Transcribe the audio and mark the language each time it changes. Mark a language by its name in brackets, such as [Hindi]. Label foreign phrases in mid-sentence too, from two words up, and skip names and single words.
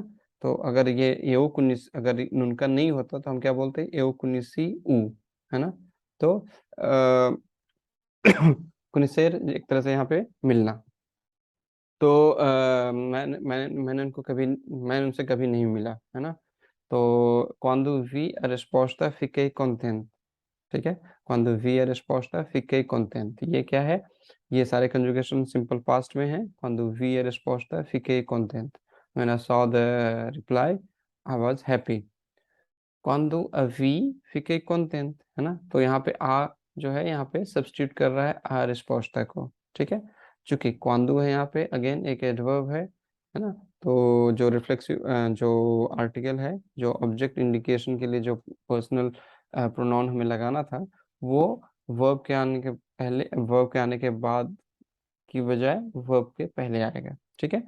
[Hindi] तो अगर ये [Portuguese] eu o conheci [Hindi] अगर नुनका नहीं होता तो हम क्या बोलते हैं, [Portuguese] eu conheci o, [Hindi] है ना। तो कुनिसेर एक तरह से यहाँ पे मिलना। तो मैंने उनसे कभी नहीं मिला, है ना। [Portuguese] तो quando vi a resposta fiquei contente, [Hindi] ठीक है। [Portuguese] Quando vi a resposta, fiquei contente. [Hindi] ये क्या है? ये सारे [English] conjugation simple past [Hindi] में है। [Portuguese] Quando vi a resposta, fiquei contente. [English] When I saw the reply, I was happy. [Portuguese] Quando a vi, fiquei contente, [Hindi] है ना? तो यहाँ पे आ जो है यहाँ पे सब्स्टिट्यूट कर रहा है [Portuguese] a resposta [Hindi] को, ठीक है। चूंकि quando है यहाँ पे अगेन एक एडवर्ब है ना? तो जो रिफ्लेक्सिव जो आर्टिकल है, जो [English] object indication [Hindi] के लिए जो [English] personal pronoun [Hindi] हमें लगाना था, वो वर्ब के आने के पहले, वर्ब के आने के बाद की बजाय वर्ब के पहले आएगा, ठीक है।